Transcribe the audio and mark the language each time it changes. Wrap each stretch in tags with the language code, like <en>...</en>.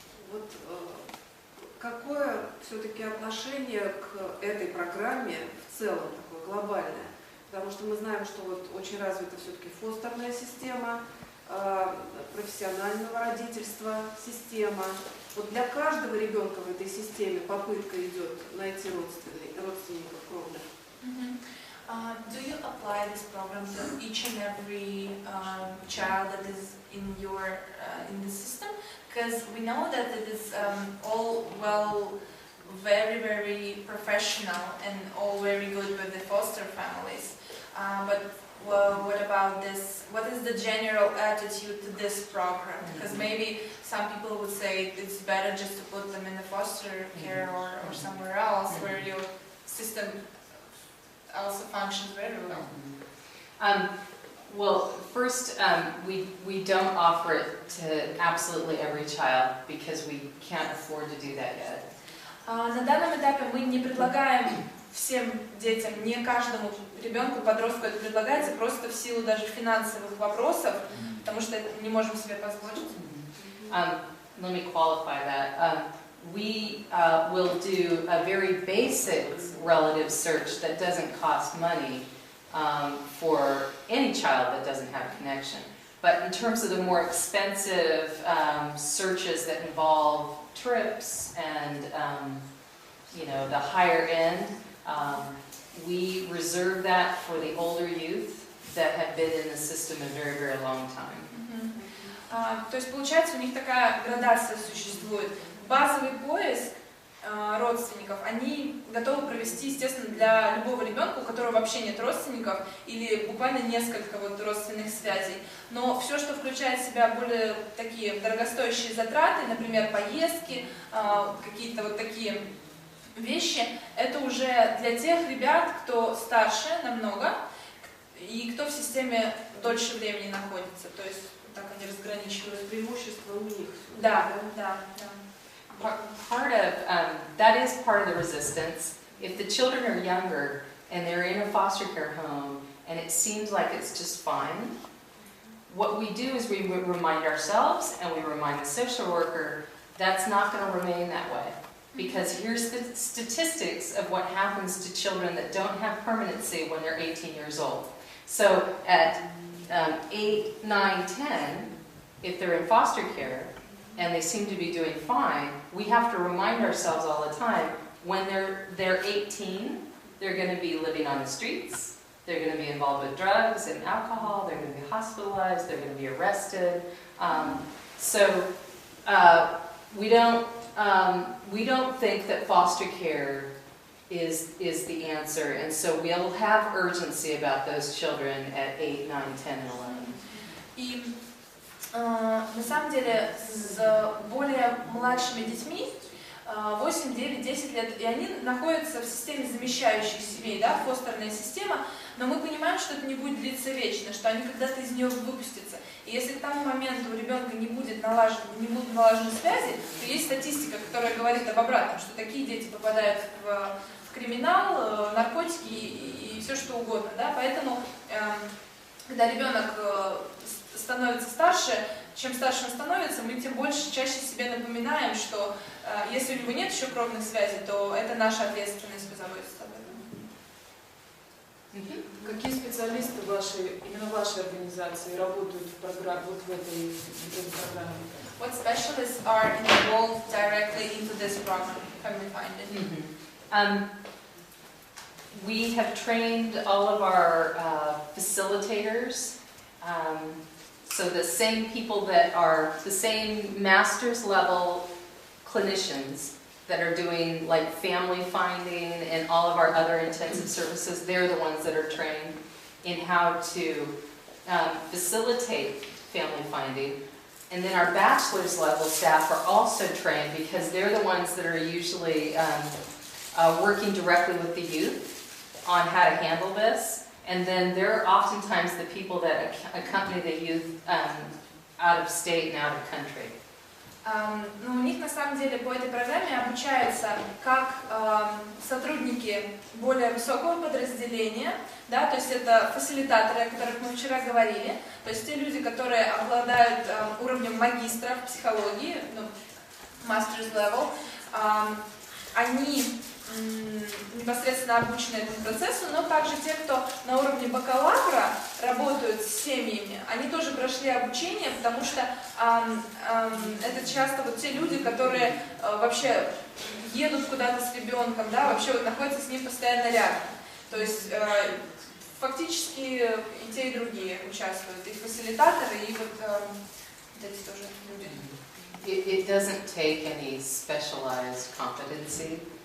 <ru>Вот какое все-таки отношение к этой программе в целом, такое глобальное? Потому что мы знаем, что вот очень развита все-таки фостерная система, профессионального родительства система. Вот для каждого ребенка в этой системе попытка идет найти родственников кровных.</ru> <en>Do you apply this program to each and every child that is in your in the system? Because we know that it is all very professional and all very good with the foster families. But what about this? What is the general attitude to this program? Because maybe some people would say it's better just to put them in the foster care or somewhere else where your system also functions very well. Well, first, we don't offer it to absolutely every child because we can't afford to do that yet.</en> <ru>На данном этапе мы не предлагаем всем детям, не каждому ребенку, подростку это предлагается просто в силу даже финансовых вопросов, потому что не можем себе позволить.</ru> <en>Let me qualify that. We will do a very basic relative search that doesn't cost money for any child that doesn't have a connection. But in terms of the more expensive searches that involve trips and the higher end, we reserve that for the older youth that have been in the system a very long time.</en> <ru>То есть получается у них такая градация существует. Базовый поиск родственников они готовы провести, естественно, для любого ребенка, у которого вообще нет родственников или буквально несколько родственных связей. Но все, что включает в себя более такие дорогостоящие затраты, например, поездки, какие-то вот такие вещи, это уже для тех ребят, кто старше намного и кто в системе дольше времени находится. То есть так они разграничивают преимущества у них. Да.</ru> <en>Part of that is part of the resistance. If the children are younger and they're in a foster care home and it seems like it's just fine, what we do is we remind ourselves and we remind the social worker that's not going to remain that way. Because here's the statistics of what happens to children that don't have permanency when they're 18 years old. So at 8, 9, 10, if they're in foster care, and they seem to be doing fine, we have to remind ourselves all the time, when they're 18, they're going to be living on the streets, they're going to be involved with drugs and alcohol, they're going to be hospitalized, they're going to be arrested. So we don't think that foster care is the answer, and so we'll have urgency about those children at 8, 9, 10, and 11.</en> <ru>На самом деле с более младшими детьми 8, 9, 10 лет, и они находятся в системе замещающих семей, да, фостерная система, но мы понимаем, что это не будет длиться вечно, что они когда-то из нее выпустятся. И если к тому моменту у ребенка не будут налажены связи, то есть статистика, которая говорит об обратном, что такие дети попадают в криминал, наркотики и все что угодно, да, поэтому когда ребенок становится старше, чем старше он становится, мы тем больше чаще себе напоминаем, что если у него нет еще кровных связей, то это наша ответственность позаботиться об этом. Какие специалисты именно вашей организации работают в программе, вот в этой программе?</ru> <en>What specialists are involved directly into this program, Family Finding? We have trained all of our facilitators. So the same people that are the same master's level clinicians that are doing like family finding and all of our other intensive services, they're the ones that are trained in how to facilitate family finding. And then our bachelor's level staff are also trained because they're the ones that are usually working directly with the youth on how to handle this. And then they're oftentimes the people that accompany the youth out of state and out of country.</en> <ru>Ну, у них на самом деле по этой программе обучаются как сотрудники более высокого подразделения, да, то есть это фасилитаторы, о которых мы вчера говорили, то есть те люди, которые обладают уровнем магистра в психологии, ну,</ru> <en>master's level,</en> <ru>они непосредственно обучены этому процессу, но также те, кто на уровне бакалавра работают с семьями, они тоже прошли обучение, потому что это часто вот те люди, которые вообще едут куда-то с ребенком, да, вообще вот находятся с ним постоянно рядом. То есть фактически и те, и другие участвуют, и фасилитаторы, и вот эти тоже люди.</ru> <en>It doesn't take any specialized competency.</en>